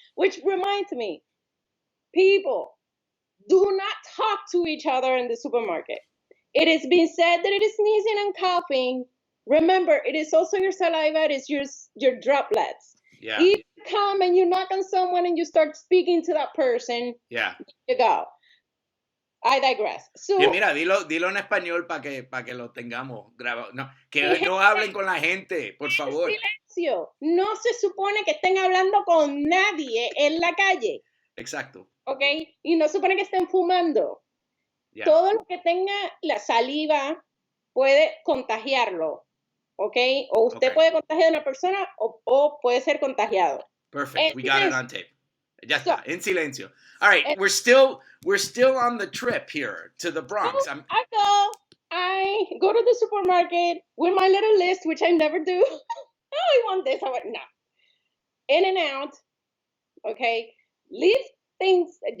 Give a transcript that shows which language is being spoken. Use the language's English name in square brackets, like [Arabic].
[English] Which reminds me, people, do not talk to each other in the supermarket. It is being said that it is sneezing and coughing. Remember, it is also your saliva, it is your droplets. Yeah. If you come and you knock on someone and you start speaking to that person, you go. I digress. So, [Spanish] mira, dilo en español para que lo tengamos grabado. No, que no hablen con la gente, por favor. Silencio. No se supone que estén hablando con nadie en la calle. Exacto. ¿Ok? Y no se supone que estén fumando. Yeah. Todo lo que tenga la saliva puede contagiarlo. ¿Ok? O usted puede contagiar a una persona o puede ser contagiado. [English] Perfect. We got it on tape. [Spanish] Ya está, en silencio. [English] All right, we're still on the trip here to the Bronx. I go to the supermarket with my little list, which I never do. I want this. I want no. In and out. Okay, leave things.